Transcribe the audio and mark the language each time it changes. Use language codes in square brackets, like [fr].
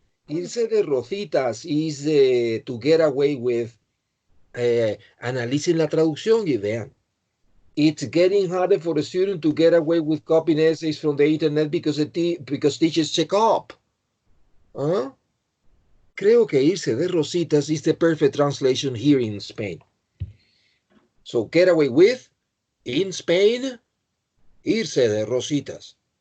[en] Irse de rositas is to get away with. [es] Analicen la traducción y vean. [en] It's getting harder for the student to get away with copying essays from the internet because teachers check up. Huh? [es] Creo que [en] irse de rositas is the perfect translation here in Spain. So get away with, in Spain, irse de rositas.